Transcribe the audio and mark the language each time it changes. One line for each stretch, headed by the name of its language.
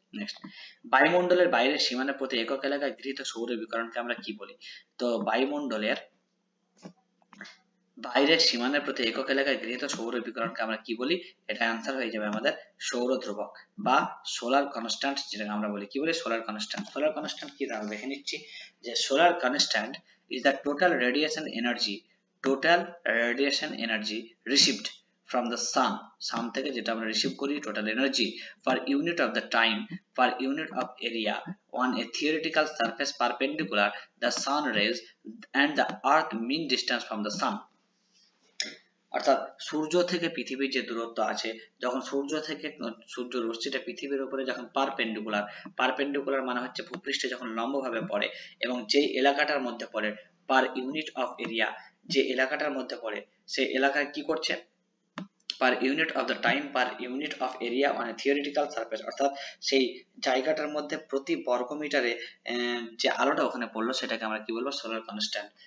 Bangla: Next, বায়ুমণ্ডলের বাইরের সীমানা প্রতি একক এলাকায় গৃহীত সৌর বিকিরণকে আমরা কি বলি? তো বায়ুমণ্ডলের বাইরের সীমানার প্রতি একক এলাকায় গৃহীত সৌর বিকিরণকে আমরা কি বলি? এটা অ্যান্সার হয়ে যাবে আমাদের সৌর ধ্রুবক বা সোলার কনস্ট্যান্ট, যেটাকে আমরা বলি কি বলি, সোলার কনস্ট্যান্ট। সোলার কনস্ট্যান্ট কি আমরা দেখে নিচ্ছি, যে
English: solar constant is the total radiation energy, total radiation energy received from the sun
Bangla: থেকে যেটা আমরা রিসিভ করি,
English: Total energy per unit of the time, per unit of area on a theoretical surface perpendicular the sun rays and the earth mean distance from the sun।
Bangla: অর্থাৎ সূর্য থেকে পৃথিবীর যে দূরত্ব আছে, যখন সূর্য থেকে সূর্য রশ্মিটা পৃথিবীর উপরে যখন পারপেন্ডিকুলার, পারপেন্ডিকুলার মানে হচ্ছে ভূপৃষ্ঠে যখন লম্বভাবে পড়ে, এবং যে এলাকাটার মধ্যে পড়ে পার ইউনিট অফ এরিয়া, যে এলাকাটার মধ্যে পড়ে সেই এলাকায় কি করছে,
English: per unit of the time, per unit of area on a theoretical surface,
Bangla: অর্থাৎ সেই জায়গাটার মধ্যে প্রতি বর্গমিটারে যে আলোটা ওখানে পড়লো সেটাকে আমরা কি বলবো, সোলার কনস্ট্যান্ট।